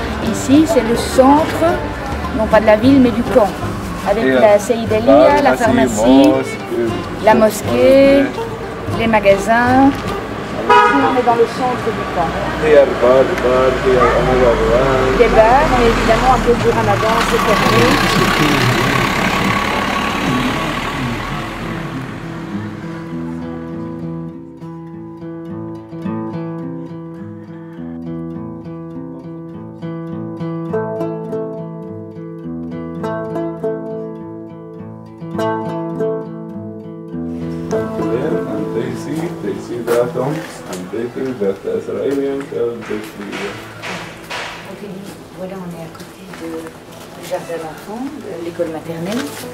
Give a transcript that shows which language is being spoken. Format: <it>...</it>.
<fr>Ici, c'est le centre, non pas de la ville, mais du camp. Avec la Saïd Elia, la pharmacie, la mosquée, les magasins. On est dans le centre du camp.</fr> <en>Here, bar, here, another one.</en> <fr>Des bars, mais évidemment, à cause du ramadan, c'est fermé.</fr> <en>They see the atoms and they think that the Israelians killed this leader.</en> <fr>Voilà, on est à côté du jardin d'enfants, de l'école maternelle.</fr>